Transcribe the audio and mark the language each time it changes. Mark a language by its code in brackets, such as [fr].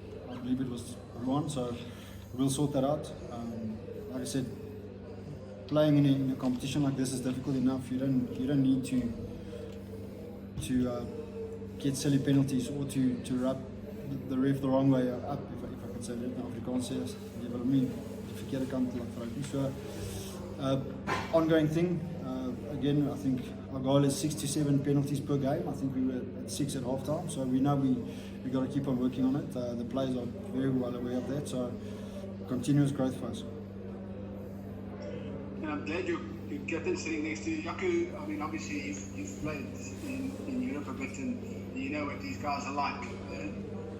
[en] I believe it was Ruan, so we'll sort that out. Like I said, playing in a competition like this is difficult enough. You don't need to get silly penalties or to rub the ref the wrong way up, if I can say that in Afrikaans. [af] Yes, jy wil hom nie die verkeerde kant laat vryf nie. [en] So ongoing thing. Again, I think our goal is 6 to 7 penalties per game. I think we were at 6 at half time, so we know we got to keep on working on it. The players are very well aware of that, so continuous growth for us. And I'm glad your captain sitting next to Jaco. I mean, obviously you've played in Europe a bit and you know what these guys are like.